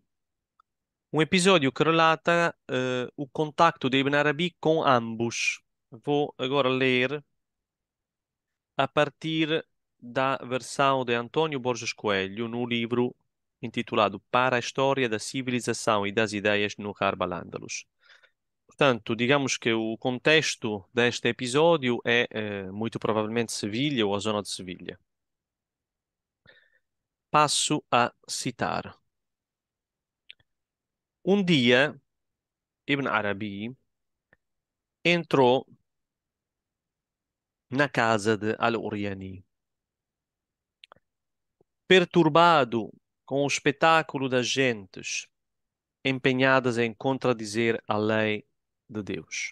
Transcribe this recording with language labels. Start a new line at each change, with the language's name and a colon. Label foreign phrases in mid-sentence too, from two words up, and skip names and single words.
Portuguese: Um episódio que relata o contacto de Ibn Arabi com ambos. Vou agora ler a partir da versão de António Borges Coelho no livro intitulado Para a História da Civilização e das Ideias no Gharb al-Andalus. Portanto, digamos que o contexto deste episódio é muito provavelmente Sevilha ou a zona de Sevilha. Passo a citar. Um dia, Ibn Arabi entrou na casa de Al-Uriani, perturbado com o espetáculo das gentes empenhadas em contradizer a lei de Deus.